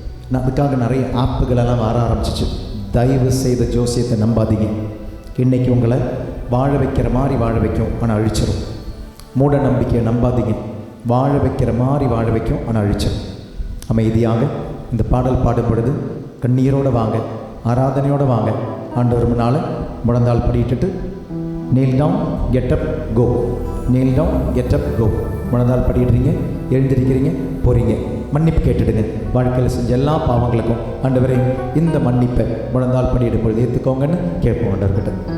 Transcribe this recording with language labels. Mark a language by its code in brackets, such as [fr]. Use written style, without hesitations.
[ta] நான் அதுக்காக நிறைய ஆப்புகளெல்லாம் வர ஆரம்பிச்சிச்சு. தயவு செய்த ஜோசியத்தை நம்பாதீங்க. இன்றைக்கி உங்களை வாழ வைக்கிற மாதிரி வாழ வைக்கும், ஆனால் அழிச்சிடும். மூட நம்பிக்கையை நம்பாதீங்க. வாழ வைக்கிற மாதிரி வாழ வைக்கும், ஆனால் அழிச்சிடும். அமைதியாக இந்த பாடல் பாடும் பொழுது கண்ணீரோடு வாங்க, ஆராதனையோடு வாங்க. ஆண்டவர் முன்னால் முழந்தால் படியிட்டுட்டு [en] kneel down, get up, go. kneel down, get up, go. [ta] முழந்தால் படிடுறீங்க, எழுந்திருக்கிறீங்க, போகிறீங்க. மன்னிப்பு கேட்டுடுங்க. வாழ்க்கையில் செஞ்ச எல்லா பாவங்களுக்கும் ஆண்டவரே இந்த மன்னிப்பை முழந்தால் படியிடும் பொழுது ஏற்றுக்கோங்கன்னு கேட்போம் ஆண்டவர்கிட்ட.